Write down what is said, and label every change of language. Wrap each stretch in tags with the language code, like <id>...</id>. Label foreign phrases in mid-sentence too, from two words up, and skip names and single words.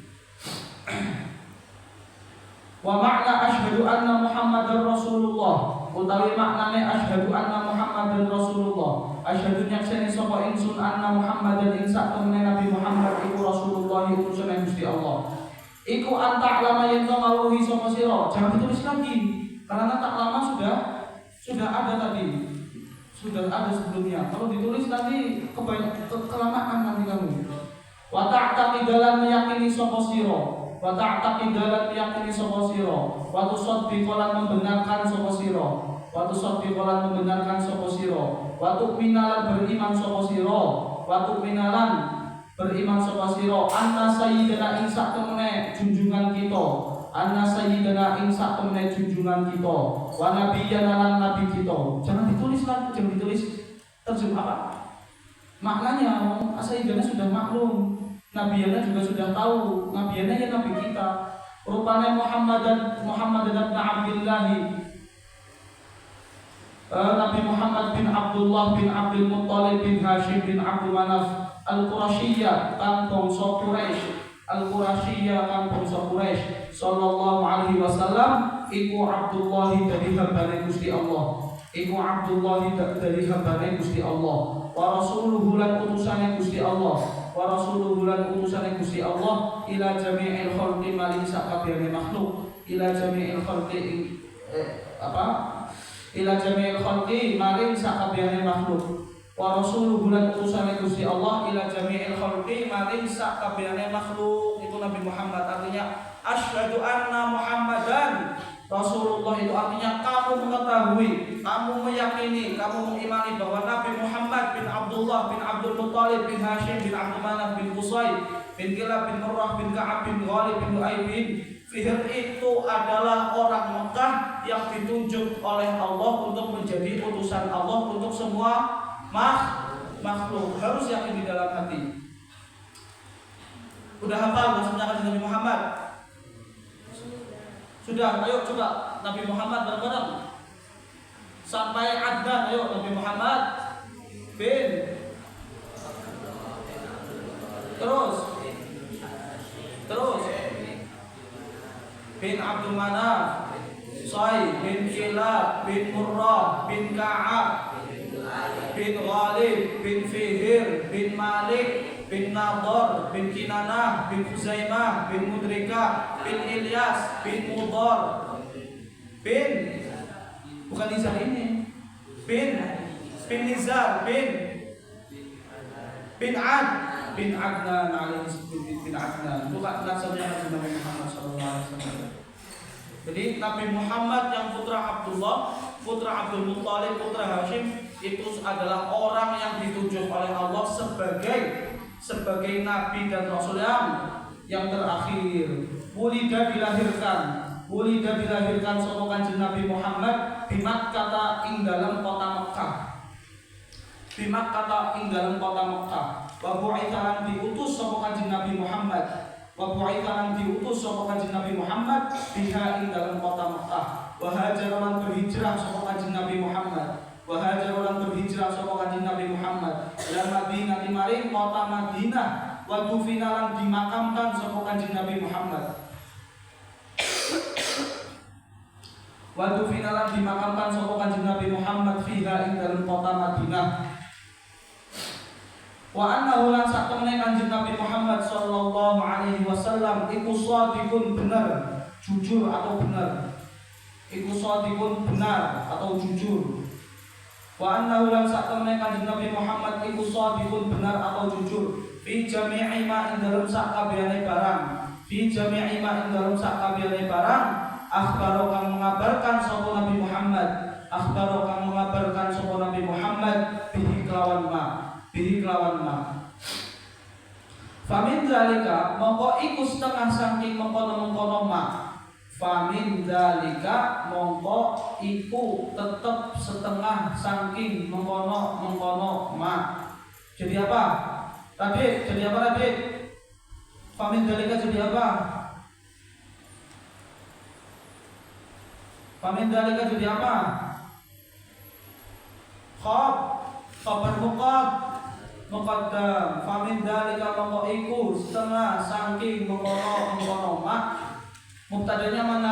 <ar>ومعنى أشهد أن محمدا رسول الله,</ar> <jv>utawi maknane</jv> <ar>أشهد أن محمدا رسول الله.</ar> <jv>Asyhadu nyakseni sapa ingsun</jv> <ar>أن محمدا</ar> <jv>ing sak temene Nabi Muhammad iku Rasulullah utusane Gusti Allah. Iku</jv> <ar>أن تعلم</ar> <jv>yen to ngawuhi sapa sira.</jv> <id>Jangan ditulis lagi karena tak lama sudah ada tadi. Sudah ada sebelumnya. Kalau ditulis nanti kelamaan nanti kamu.</id> <ar>وتعتقد</ar> <jv>meyakini sapa sira.</jv> <ar>وتعتقد</ar> <jv>meyakini sapa sira.</jv> <ar>وتصدق</ar> <jv>membenarkan sapa sira.</jv> <ar>وتصدق</ar> <jv>membenarkan sapa sira.</jv> <ar>وتؤمن</ar> <jv>beriman sapa sira.</jv> <ar>وتؤمن</ar> <jv>beriman sapa sira.</jv> <ar>أن سيدنا</ar> <jv>ing sak temene junjungan kita.</jv> <ar>أن سيدنا</ar> <jv>ing sak temene junjungan kita.</jv> <ar>ونبينا</ar> <jv>lan nabi kita.</jv> <id>Jangan ditulis lagi, jangan ditulis terjemah apa? Maknanya sayyidina sudah maklum. Nabiana juga sudah tahu, Nabiana ya Nabi kita.</id> <jv>Rupanya Muhammad bin Abdullah, Nabi Muhammad bin Abdullah bin Abdul Muttalib bin Hashim bin Abdul Manaf Al-Qurasyiyah kang bangsa Quraisy,</jv> <ar>صلى الله عليه وسلم</ar> <jv>iku Abdullah dari hambane Gusti Allah. Iku Abdullah dari hambane Gusti Allah.</jv> <ar>ورسوله</ar> <jv>lan utusane Gusti Allah.</jv> <ar>ورسوله</ar> <jv>lan utusane Gusti Allah</jv> <ar>إلى جميع الخلق</ar> <jv>maring sakabehane makhluk.</jv> <ar>إلى جميع الخلق إلى جميع الخلق</ar> <jv>maring sakabehane makhluk.</jv> <ar>ورسوله</ar> <jv>lan utusane Gusti Allah</jv> <ar>إلى جميع الخلق</ar> <jv>maring sakabehane makhluk.</jv> <id>Itu Nabi Muhammad, artinya</id> <ar>أشهد أن محمدا رسول الله.</ar> <id>Itu artinya kamu mengetahui, kamu meyakini, kamu mengimani bahwa Nabi Muhammad bin Abdullah bin Abdul Muttalib bin Hashim bin Abdul Manaf bin Qusay bin Kilab bin Murrah bin Ka'ab bin Ghalib bin Lu'ay bin Fihr itu adalah orang Mekah yang ditunjuk oleh Allah untuk menjadi utusan Allah untuk semua makhluk. Harus yakin di dalam hati. Udah hafal maksudnya kan Nabi Muhammad? Sudah, ayo coba Nabi Muhammad bareng-bareng sampai Adnan. Ayo Nabi Muhammad bin, terus bin Abdul Manaf, Qusay bin Kilab bin Murrah bin Ka'ab bin Ghalib bin Fihr bin Malik bin Nadar bin Kinanah bin Khuzaimah bin Mudrikah bin Ilyas bin Mudar bin, bukan Nizar ini, bin Nizar bin Ad bin Adnan bin Adnan. Itu nasabnya Nabi Muhammad SAW. Jadi Nabi Muhammad yang putra Abdullah, putra Abdul Muttalib, putra Hashim itu adalah orang yang ditunjuk oleh Allah sebagai nabi dan rasul yang terakhir.</id> <jv>Wulida dilahirkan sapa Kanjeng Nabi Muhammad di Makkah ing dalam kota Mekah. Di Makkah ing dalam kota Mekah.</jv> <ar>وبعث</ar> <jv>diutus sapa Kanjeng Nabi Muhammad.</jv> <ar>وبعث</ar> <jv>diutus sapa Kanjeng Nabi Muhammad biha ing dalam kota Mekah.</jv> <ar>وهاجر</ar> <jv>lan berhijrah sapa Kanjeng Nabi Muhammad,</jv> <ar>وهاجر</ar> <jv>lan berhijrah sapa Kanjeng Nabi Muhammad</jv> <ar>إلى المدينة</ar> <jv>maring kota Madinah,</jv> <ar>ودفن</ar> <jv>lan dimakamkan sapa Kanjeng Nabi Muhammad,</jv> <ar>ودفن</ar> <jv>lan dimakamkan sapa Kanjeng Nabi Muhammad fiha ing dalem kota Madinah.</jv> <ar>وأنه</ar> <jv>lan satemene Kanjeng Nabi Muhammad</jv> <ar>صلى الله عليه وسلم</ar> <jv>iku shadiqun</jv> <id>benar, jujur atau benar. Iku shadiqun benar atau jujur.</id> <ar>وأنه</ar> <jv>lan satemene Kanjeng Nabi Muhammad iku shadiqun</jv> <id>benar atau jujur</id> <ar>في جميع ما</ar> <jv>ing dalem sakabehane barang.</jv> <ar>في جميع ما</ar> <jv>ing dalem sakabehane barang. Akhbaro kang mengabarkan sapa Nabi Muhammad. Akhbaro kang mengabarkan sapa Nabi Muhammad bihi kelawan ma. Bihi kelawan ma.</jv> <ar>فمن ذلك</ar> <jv>mongko iku setengah saking mengkono-mengkono ma.</jv> <ar>فمن ذلك</ar> <jv>mongko iku tetep setengah saking mengkono-mengkono ma.</jv> <id>Jadi apa? Radit, jadi apa Radit?</id> <ar>فمن ذلك</ar> <id>jadi apa?</id> <ar>فمن ذلك</ar> <id>jadi apa?</id> <ar>خبر مقدم. فمن ذلك</ar> <jv>mongko iku setengah saking mengkono mak.</jv> <id>Mubtadanya mana?</id>